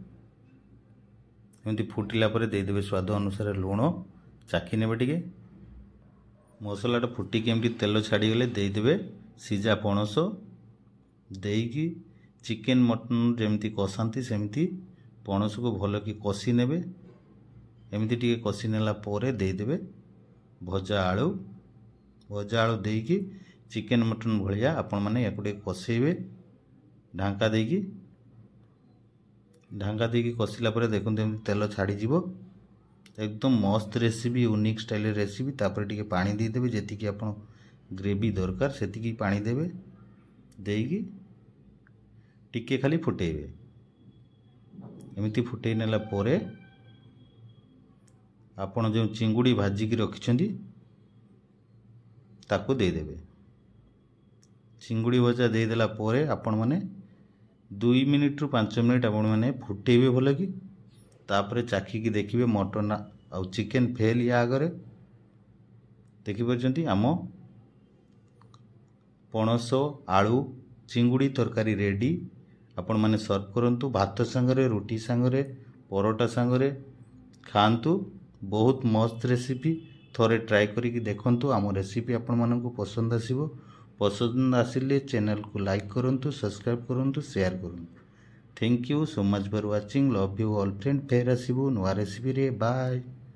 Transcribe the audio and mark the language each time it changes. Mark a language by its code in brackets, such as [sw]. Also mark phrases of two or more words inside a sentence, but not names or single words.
[or] ଏମିତି ଫୁଟିଲା ପରେ ଦେଇଦେବେ ସ୍ୱାଦ ଅନୁସାରେ ଲୁଣ ଚାଖି ନେବେ ଟିକେ ମସଲାଟା ଫୁଟିକି ଏମିତି ତେଲ ଛାଡ଼ିଗଲେ ଦେଇଦେବେ ସିଝା ପଣସ ଦେଇକି ଚିକେନ ମଟନ ଯେମିତି କଷାଅ ସେମିତି ପଣସ କୁ ଭଲ କି କଷି ନେବେ ଏମିତି ଟିକେ କଷି ନେଲା ପରେ ଦେଇଦେବେ ଭଜା ଆଳୁ ଦେଇକି ଚିକେନ ମଟନ ଭଳିଆ ଆପଣ ମାନେ ଏହାକୁ ଟିକେ କଷିବେ ଢାଙ୍କା ଦେଇକି କଷିଲା ପରେ ଦେଖନ୍ତୁ ଏମିତି ତେଲ ଛାଡ଼ି ଯିବ ଏକଦମ ମସ୍ତ ରେସିପି [en] unique style recipe [or] ତାପରେ ଟିକେ ପାଣି ଦେଇଦେବେ ଯେତିକି ଆପଣ ଗ୍ରେଭି ଦରକାର ସେତିକି ପାଣି ଦେବେ ଦେଇକି ଟିକେ ଖାଲି ଫୁଟେଇବେ ଏମିତି ଫୁଟେଇ ନେଲା ପରେ ଆପଣ ଯୋଉ ଚିଙ୍ଗୁଡ଼ି ଭାଜିକି ରଖିଛନ୍ତି ତାକୁ ଦେଇ ଦେବେ। ଚିଙ୍ଗୁଡ଼ି ଭଜା ଦେଇ ଦେଲା ପରେ ଆପଣ ମାନେ 2 ମିନିଟ ରୁ 5 ମିନିଟ ଆପଣ ମାନେ ଫୁଟେଇବେ ଭଲ କି ତାପରେ ଚାଖି କି ଦେଖିବେ ମଟନ ଆଉ ଚିକେନ ଫେଲ ଯା ଆଗରେ ଦେଖି ପାରୁଛନ୍ତି ଆମ ପଣସ ଆଳୁ ଚିଙ୍ଗୁଡ଼ି ତରକାରୀ ରେଡି। ଆପଣ ମାନେ ସର୍ଭ କରନ୍ତୁ ଭାତ ସଙ୍ଗରେ ରୁଟି ସଙ୍ଗରେ ପରଟା ସଙ୍ଗରେ ଖାଆନ୍ତୁ। ବହୁତ ମସ୍ତ ରେସିପି ଥରେ ଟ୍ରାଏ କରିକି ଦେଖନ୍ତୁ। ଆମ ରେସିପି ଆପଣ ମାନଙ୍କୁ ପସନ୍ଦ ଆସିବ। ପସନ୍ଦ ଆସିଲେ ଚ୍ୟାନେଲ କୁ ଲାଇକ କରନ୍ତୁ ସବସ୍କ୍ରାଇବ କରନ୍ତୁ ସେୟାର କରନ୍ତୁ। [en] Thank you so much for watching. Love you all friend. [or] ପୁଣି ଆସିବା ନୂଆ ରେସିପି ରେ। ବାଏ।